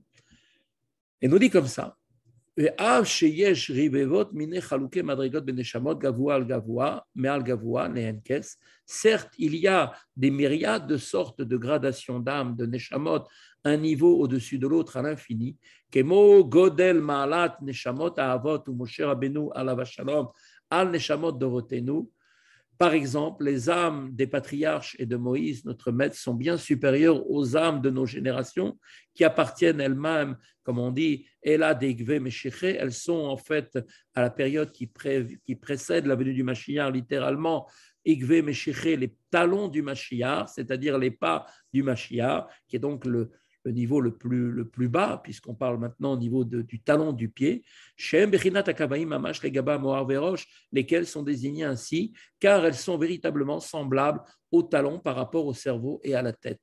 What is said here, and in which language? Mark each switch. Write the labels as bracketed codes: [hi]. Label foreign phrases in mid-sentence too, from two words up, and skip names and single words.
[fr] Et nous dit comme ça, certes, il y a des myriades de sortes de gradations d'âmes, de neshamot, un niveau au-dessus de l'autre à l'infini. [he] כמו גודל מעלת נשמות אבות ומשה רבנו עליו השלום על נשמות דורותינו. [fr] Par exemple, les âmes des patriarches et de Moïse, notre maître, sont bien supérieures aux âmes de nos générations qui appartiennent elles-mêmes, comme on dit, [arc] אלא דעקבתא דמשיחא. [fr] Elles sont en fait à la période qui précède la venue du Mashiach, littéralement, [arc] עקבתא דמשיחא, [fr] les talons du Mashiach, c'est-à-dire les pas du Mashiach, qui est donc le niveau le plus bas, puisqu'on parle maintenant au niveau du talon du pied, lesquels sont désignés ainsi, car elles sont véritablement semblables au talon par rapport au cerveau et à la tête.